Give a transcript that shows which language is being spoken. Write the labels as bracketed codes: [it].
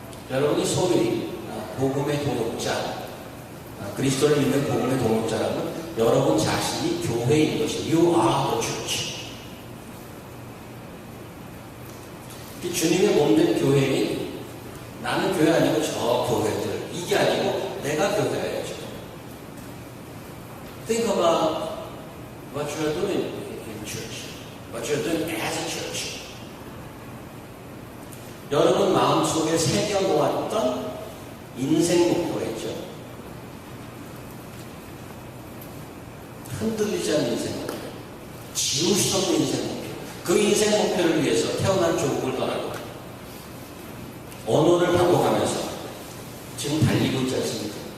[ko] 여러분이 소위 복음의 동역자, 그리스도를 믿는 복음의 동역자라면 여러분 자신이 교회인 것이에요. [en] You are the church. [ko] 주님의 몸된 교회인 나는 교회 아니고 저 교회들, 이게 아니고 내가 교회야죠. [en] Think about what you are doing in church, what you are doing as a church. [ko] 여러분 마음속에 새겨놓았던 인생 목표가 있죠. 흔들리지 않는 인생 목표, 지울 수 없는 인생 목표. 그 인생 목표를 위해서 태어난 조국을 떠나고 언어를 바꿔가면서 지금 달리고 있지 않습니까?